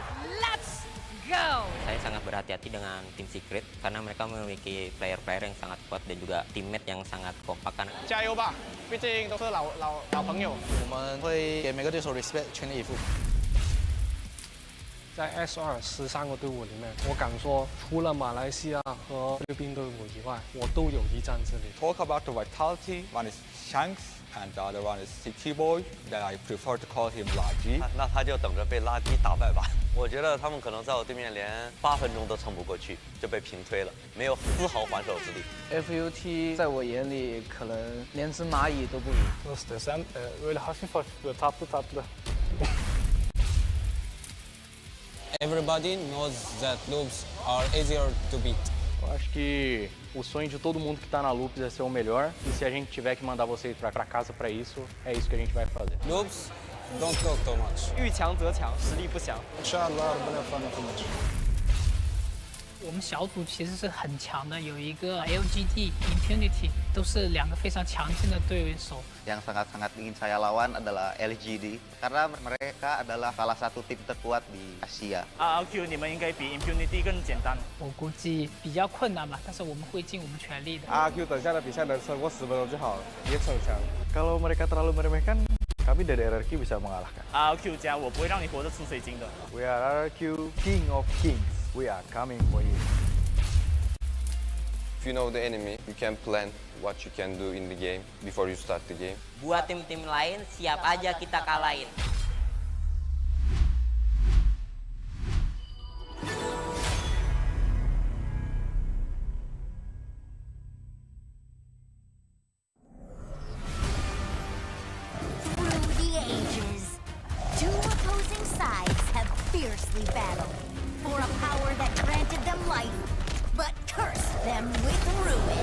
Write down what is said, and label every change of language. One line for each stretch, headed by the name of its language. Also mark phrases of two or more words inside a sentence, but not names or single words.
English: Let's go!
Indonesian: Saya sangat berhati-hati dengan tim Secret karena mereka memiliki player-player yang sangat kuat dan juga teammate yang sangat kompak.
Chinese: 加油吧，毕竟都是老朋友。我们会给每个对手 respect， 全力以赴。在 S213个队伍里面，我敢说，除了马来西亚和菲律宾队伍以外，我都有一战之力。
English: Talk about the vitality. One is Shanks and the other one is City Boy. That I prefer to call him 垃圾。
Chinese: 那他就等着被垃圾打败吧。我觉得他们可能在我对面连8分钟都撑不过去，就被平推了，没有丝毫还手之力。 FUT 在我眼里可能连只蚂蚁都不如。
Arabic: استسلمت والحقيقة
Turkish: tatlı tatlı.
English: Everybody knows that loops are easier to beat.
Portuguese: Eu acho que o sonho de todo mundo que está na Loops é ser o melhor. E se a gente tiver que mandar vocês para casa para isso, é isso que a gente vai fazer.
English: Loops, don't talk too much.
Chinese: 遇强则强，实力不详。
Arabic: إن شاء الله ربنا يوفقنا في الماتش.
Chinese: 我们小组其实是很强的，有一个 LGD Impunity， 都是两个非常强劲的对手。
Indonesian: Yang sangat-sangat ingin saya lawan adalah LGD karena mereka adalah salah satu tim terkuat di Asia.
Chinese: RRQ 你们应该比 Impunity 更简单。我估计比较困难吧，但是我们会尽我们全力的。 RRQ 等下的比赛能撑过10分钟就好了，也逞强。
Indonesian: Kalau mereka terlalu meremehkan, kami dari RRQ bisa mengalahkan.
Chinese: RRQ 家，我不会让你活着出水晶的。
English: We are RRQ, King of Kings. We are coming for you. If you know the enemy, you can plan what you can do in the game before you start the game.
Indonesian: Buat tim-tim lain, siap aja kita kalahin.
English: Through the ages, two opposing sides have fiercely battled for a power that granted them life, but cursed them with ruin.